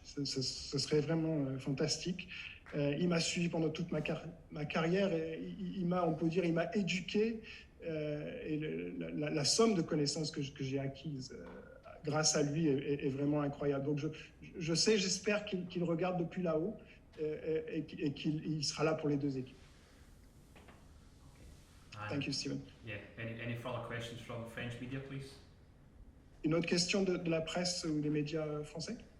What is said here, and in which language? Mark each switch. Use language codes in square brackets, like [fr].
[fr] Ce serait vraiment fantastique. Il m'a suivi pendant toute ma carrière et il m'a éduqué et la somme de connaissances que j'ai acquises grâce à lui est vraiment incroyable. Donc j'espère qu'il regarde depuis là-haut et qu'il sera là pour les deux équipes. [en] And thank you, Steven. Yeah. Any further questions from French media, please? [fr] Une autre question de la presse ou des médias français?